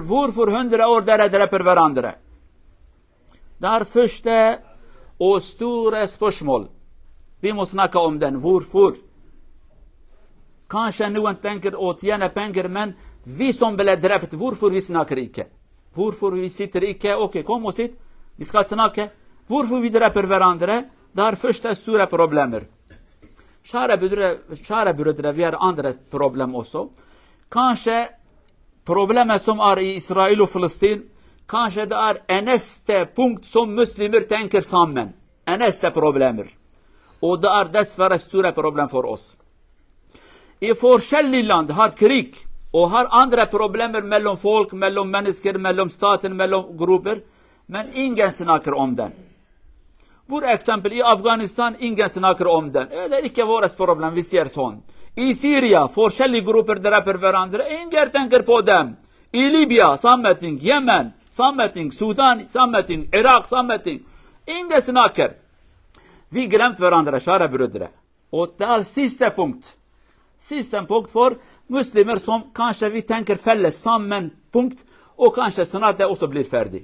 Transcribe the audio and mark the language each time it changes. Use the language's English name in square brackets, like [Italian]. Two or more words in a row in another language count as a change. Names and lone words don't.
[Norwegian] Hvorfor 100 år dere dreper hverandre? Det er første og store spørsmål. Vi må snakke om den. Hvorfor? Kanskje noen tenker å tjene penger, men vi som ble drept, hvorfor vi snakker ikke? Hvorfor vi sitter ikke? Ok, kom og sitt. Vi skal snakke. Hvorfor vi dreper hverandre? [Swedish] Där första stora problemer. Kära bröder, vi har andra problem också. Kanske problemet som är i Israel och Palestina, kanske det är nästa punkt som muslimer tänker samman. Nästa problemer. Och det är dessvärre stora problem för oss. [Norwegian] I forskjellige land [Swedish] har krig och har andra problemer mellan folk, mellan människor, mellan stater, mellan grupper. Men ingen snackar om den. [Norwegian] For eksempel [Swedish] i Afghanistan, ingen snackar om den. Det är inte vårt problem, vi ser sånt. [Norwegian] I Syria, forskjellige grupper dreper hverandre, [Swedish] ingen tänker på dem. I Libya, samma ting. Yemen, samma ting. Sudan, samma ting. Irak, samma ting. Ingen snackar. Vi glömt varandra, kära bröder. Och det är sista punkt. Sista punkt för muslimer som kanske vi tänker fälles samman punkt och kanske snart det också blir färdig.